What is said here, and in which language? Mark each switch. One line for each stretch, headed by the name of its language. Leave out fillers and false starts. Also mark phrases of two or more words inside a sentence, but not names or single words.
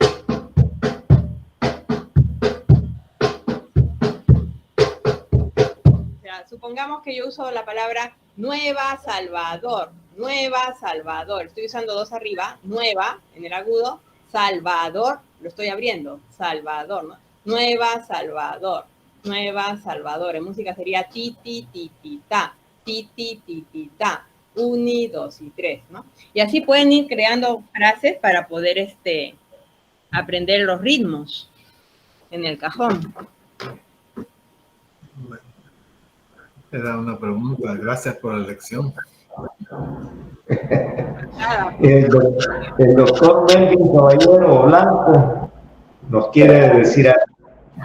Spanish: O sea, supongamos que yo uso la palabra Nueva Salvador. Nueva Salvador. Estoy usando 2 arriba. Nueva en el agudo. Salvador. Lo estoy abriendo. Salvador, ¿no? Nueva Salvador. Nueva Salvador. En música sería ti, ti, ti, ti, ta. Ti, ti, ti, ti, ta. 1, 2 y 3, ¿no? Y así pueden ir creando frases para poder aprender los ritmos en el cajón. Era una pregunta. Gracias por la lección. El doctor Melvin Caballero Blanco nos quiere decir algo.